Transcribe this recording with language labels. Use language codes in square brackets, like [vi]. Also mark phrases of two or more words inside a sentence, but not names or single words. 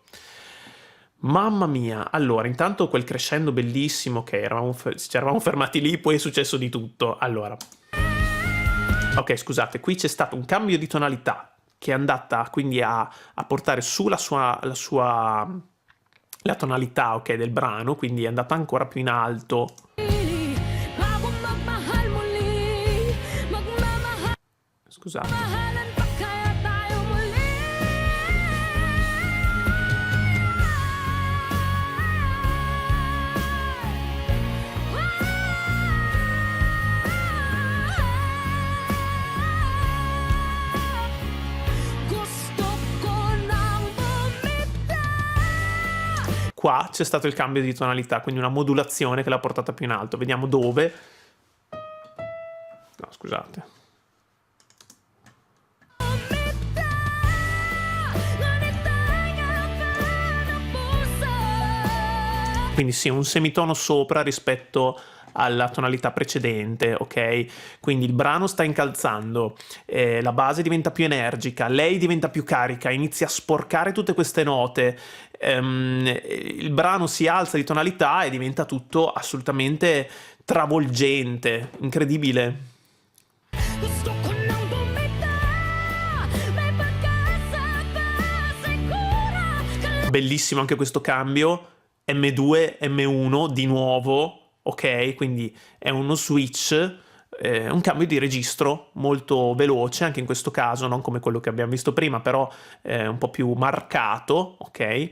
[it] Mamma mia, allora, intanto quel crescendo bellissimo che ci eravamo fermati lì, poi è successo di tutto. Allora, ok, scusate, qui c'è stato un cambio di tonalità che è andata quindi a portare su la tonalità, ok, del brano, quindi è andata ancora più in alto. [tl] Bago magmahal muli, magmamahalan [it] Scusate. [tl] pa kaya tayo muli. Gusto ko nang bumitaw. [it] Qua c'è stato il cambio di tonalità, quindi una modulazione che l'ha portata più in alto. Vediamo dove. No, scusate. Quindi sì, un semitono sopra rispetto alla tonalità precedente, ok? Quindi il brano sta incalzando, la base diventa più energica, lei diventa più carica, inizia a sporcare tutte queste note, il brano si alza di tonalità e diventa tutto assolutamente travolgente, incredibile. [tl] Gusto ko nang bumitaw, may pag-asa pa siguro. [it] Bellissimo anche questo cambio, M2, M1 di nuovo, ok? Quindi è uno switch, un cambio di registro molto veloce, anche in questo caso, non come quello che abbiamo visto prima, però un po' più marcato, ok?